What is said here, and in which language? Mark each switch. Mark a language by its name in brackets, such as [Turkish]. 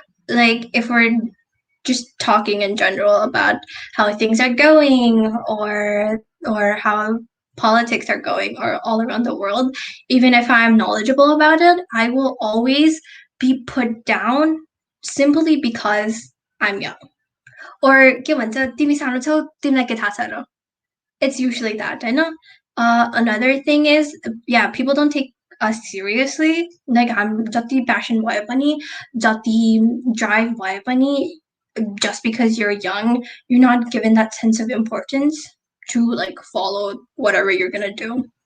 [English] Like if we're just talking in general about how things are going or how politics are going or all around the world, even if I'm knowledgeable about it, I will always be put down simply because I'm young. [Nepali] Or के भन्छ तिमी सानो छौ तिमीलाई के थाहा छ र? [English] It's usually that, I know. Another thing is, yeah, people don't take us seriously. Like I'm [Nepali] jati passion bhaye pani, [English] jati drive bhaye pani, just because you're young, you're not given that sense of importance to like follow whatever you're gonna do.